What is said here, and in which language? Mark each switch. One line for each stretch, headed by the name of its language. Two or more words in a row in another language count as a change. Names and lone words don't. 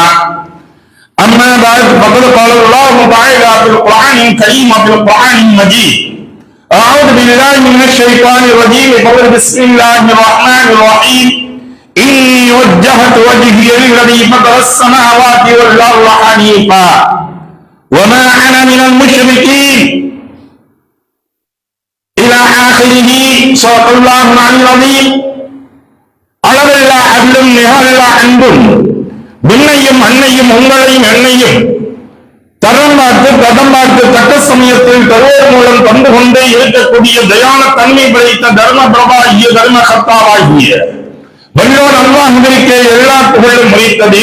Arabic: أما بعد فقد قال الله تعالى في القرآن الكريم في القرآن المجيد أعوذ بالله من الشيطان الرجيم بسم الله الرحمن الرحيم إني وجهت وجهي للذي فطر السماوات والأرض حنيفا وما أنا من المشركين إلى آخره. صدق الله العظيم.
Tamil: அளவில்லா அருளும் நிகழல்லா அன்பும் விண்ணையும் அன்னையும் உங்களையும் என்னையும் தரம் பார்த்து தக்க சமயத்தில் தருவோர் மூலம் தந்து கொண்டே இருக்கக்கூடிய தயான தன்மை படைத்த தர்ம பிரபாகிய தர்ம கர்த்தாவாகிய வல்லோர் அல்லாஹ்விற்கு எல்லா புகழும் முடித்தது.